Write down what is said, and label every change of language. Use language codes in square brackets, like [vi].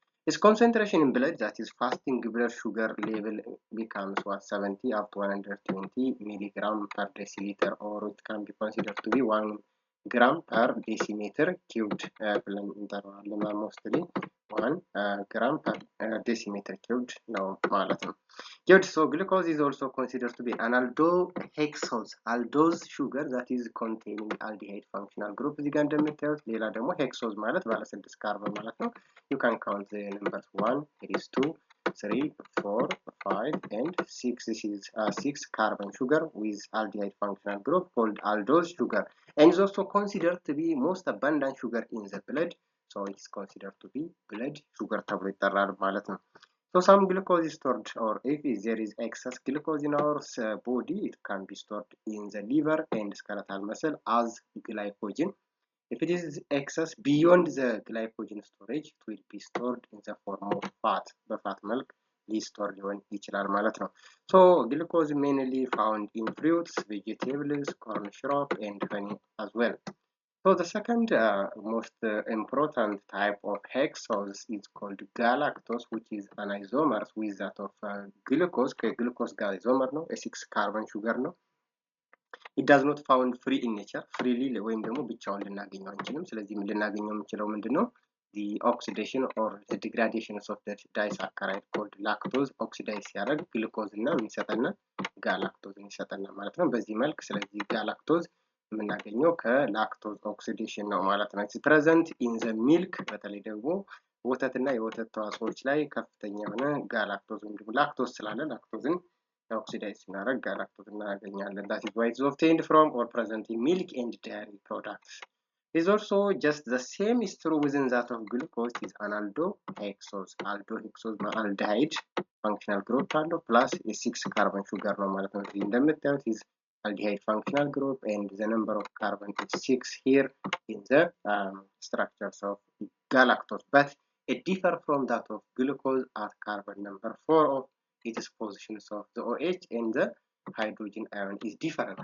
[en] Its concentration in blood, that is fasting blood sugar level, becomes what 70 up to 120 milligram per deciliter, or it can be considered to be 1 gram per decimeter cubed [am] ብለን እንጠራዋለን። [en] mostly 1 gram per decimeter cubed [am] ነው ማለት ነው። [en] Good, so glucose is also considered to be an aldohexose, aldose sugar that is containing aldehyde functional group. [am] እዚህ ጋር እንደምታዩት ሌላ ደግሞ ሄክሶዝ ማለት ባለ 6 ካርበን ማለት ነው። [en] You can count the numbers 1, 2, 3, 4, 5, and 6. This is 6 carbon sugar with aldehyde functional group called aldose sugar, and is also considered to be most abundant sugar in the blood. So it is considered to be blood sugar [am] ተብሎ ይጠራል ማለት ነው። [en] So some glucose is stored, or if there is excess glucose in our body, it can be stored in the liver and skeletal muscle as glycogen. If it is excess beyond the glycogen storage, it will be stored in the form of fat. [am] በፋት መልክ ሊስቶር ሊሆን ይችላል ማለት ነው። [en] So glucose mainly found in fruits, vegetables, corn syrup, and honey as well. So the second most important type of hexose is called galactose, which is an isomer with that of glucose. Glucose ጋር isomer ነው, a 6 carbon sugar ነው. It does not found free in nature, freely [am] ወይም ደግሞ ብቻውን ልናገኘው አንችልም። ስለዚህ ልናገኘው የምንችለው ምንድነው? [en] The oxidation or the degradation of the disaccharide called lactose oxidize [am] ሲያደርግ ግሉኮዝ እና የሚሰጠና ጋላክቶዝ ይሰጠና ማለት ነው። በዚህ መልክ ስለዚህ ጋላክቶዝ የምናገኘው ከላክቶዝ ኦክሲዴሽን ነው ማለት ነው። [en] It's present in the milk, [am] በተለይ ደግሞ ወተትና የወተት ተዋጽኦዎች ላይ ከፍተኛ የሆነ ጋላክቶዝ ወይም ደግሞ ላክቶዝ ስላለ ላክቶዝን oxidize ስናደርግ ጋላክቶዝ እናገኛለን። [en] That is why it is obtained from or present in milk and dairy products. It is also just the same is true within that of glucose. Is an aldohexose. Aldohexose aldehyde functional group አለው plus a 6 carbon sugar [am] ነው ማለት ነው። እንደምታዩት [en] is aldehyde functional group and the number of carbon is 6 here in the structures of galactose, but it differ from that of glucose at carbon number 4 of its positions of the OH and the hydrogen ion is different.